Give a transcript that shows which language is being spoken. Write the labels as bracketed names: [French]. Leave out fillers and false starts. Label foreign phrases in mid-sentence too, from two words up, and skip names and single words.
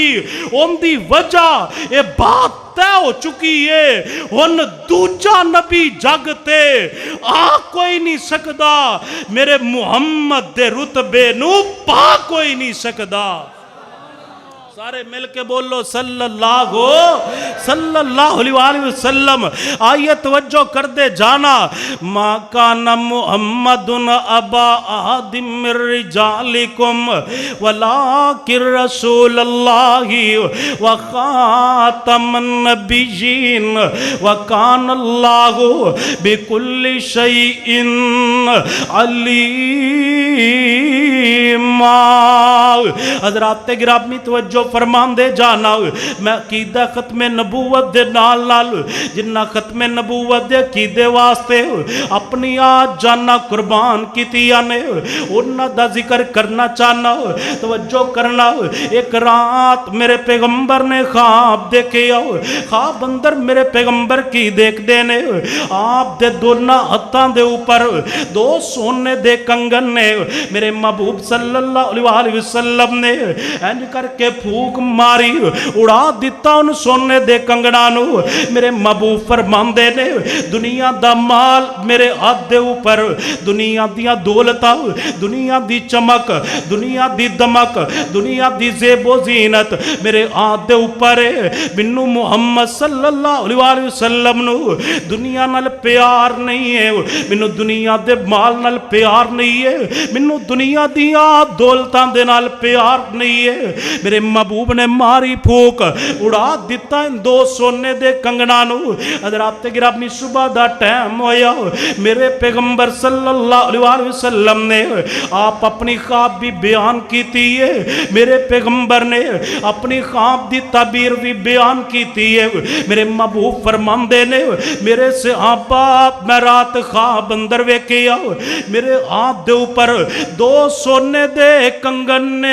[Urdu] ان کی وجہ یہ بات طے ہو چکی ہے, [Punjabi] ہن دوجا نبی جگ تے آ کوئی نہیں سکدا، میرے محمد دے رتبے نوں پا کوئی نہیں سکدا. سارے مل کے بولو [Arabic] صلى الله عليه وسلم. [Punjabi] آئیے توجہ کر دے جانا, [Arabic] ما كان محمد أبا أحد من رجالكم ولكن رسول الله وخاتم النبيين وكان الله بكل شيء عليما. [Punjabi] حضرات گرامی توجہ فرماندے جانا، میں عقیدہ ختم نبوت دے نال نال جنہاں ختم نبوت دے عقیدے واسطے اپنی آ جاناں قربان کیتیاں نے انہاں دا ذکر کرنا چاہنا. توجہ کرنا، اک رات میرے پیغمبر نے خواب دیکھے، خواب اندر میرے پیغمبر کی دیکھدے نے، آپ دے دونوں ہتھاں دے اوپر دو سونے دے کنگن نے، میرے محبوب [Arabic] صلى الله عليه وسلم [Punjabi] نے انج کر کے پھوک ماری اڈا دتا ان سونے دے کنگنا نوں. میرے محبوب فرماندے نے دنیا دا مال میرے ہاتھ دے اوپر، دنیا دیاں دولتاں، دنیا دی چمک، دنیا دی دمک، دنیا دی زیب و زینت میرے ہاتھ دے اوپر ہے. مینوں محمد [Arabic] صلى الله عليه وسلم [Punjabi] نوں دنیا نال پیار نہیں ہے، مینوں دنیا دے مال نال پیار نہیں ہے، مینوں دنیا دیاں دولتاں دے نال پیار تیار نہیں ہے. میرے محبوب نے ماری پھوک، اڈا دتا ان دو سونے دے کنگنا نوں. حضرات گرامی صبح دا ٹائم ہویا، میرے پیغمبر [Arabic] صلى الله عليه وسلم [Punjabi] نے آپ اپنی خواب بھی بیان کی ہے. میرے پیغمبر نے اپنی خواب دی تعبیر بھی بیان کی ہے. میرے محبوب فرماندے نے میرے صحابہ میں رات خواب اندر ویکھیا، میرے ہاتھ دے اوپر دو سونے دے کنگن نے.